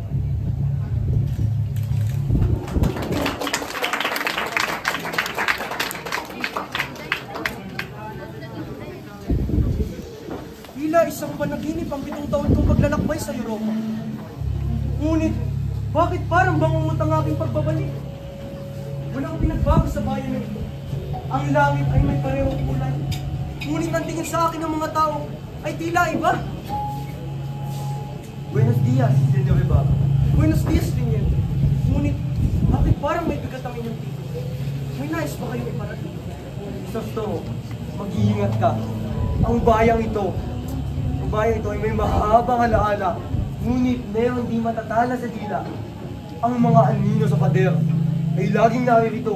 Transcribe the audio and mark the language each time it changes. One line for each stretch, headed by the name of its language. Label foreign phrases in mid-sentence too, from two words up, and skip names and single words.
Filipino: Tila isang panaginip ang 7 taon kong paglalakbay sa Europa. Ngunit, bakit parang bangungot ang aking pagbabalik? Walang pinagbago sa bayan na ito. Ang langit ay may parehong kulay. Ngunit ang tingin sa akin ng mga tao ay tila iba.
Spanish: Buenos dias, Senyor Ibarra. Buenos dias, Teniente.
Filipino: Ngunit, bakit parang may bigat ang inyong tito? May nais ba kayong iparating? Sa totoo, mag-iingat ka. Ang bayang ito ay may mahabang alaala, ngunit meron di matatala sa dila. Ang mga anino sa pader ay laging naririto.